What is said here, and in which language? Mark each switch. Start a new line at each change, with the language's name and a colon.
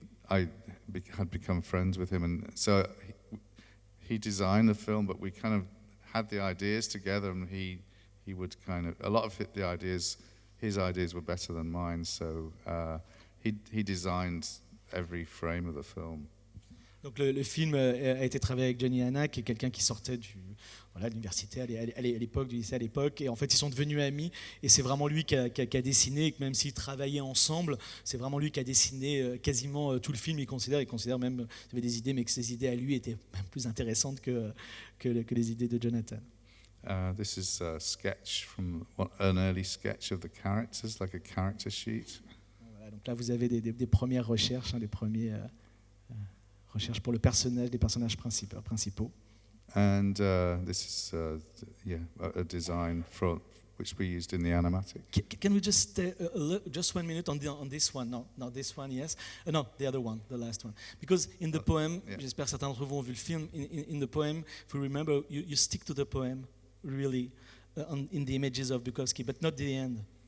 English: I had become friends with him, and so he designed the film, but we kind of had the ideas together, and he would kind of, a lot of his ideas were better than mine, so he designed every frame of the film.
French: Donc le film a été travaillé avec Johnny Hanna, qui est quelqu'un qui sortait de l'université à l'époque, du lycée à l'époque, et en fait ils sont devenus amis, et c'est vraiment lui qui a dessiné, et que même s'ils travaillaient ensemble, c'est vraiment lui qui a dessiné quasiment tout le film. Il considère même qu'il avait des idées, mais que ses idées à lui étaient même plus intéressantes que les idées de Jonathan.
English: This is a sketch from an early sketch of the characters, like a character sheet.
French: Voilà, donc là vous avez des premières recherches, des premiers recherches pour les personnages principaux.
English: And this is a design which we used in the animatic. Can we just stay just 1 minute on this one? No, not this one, yes. No, the other one, the last one. Because in the poem,
French: j'espère que certains d'entre vous ont vu le film,
English: in the poem, if you remember, you stick to the poem, really, in the images of Bukowski, but not the end.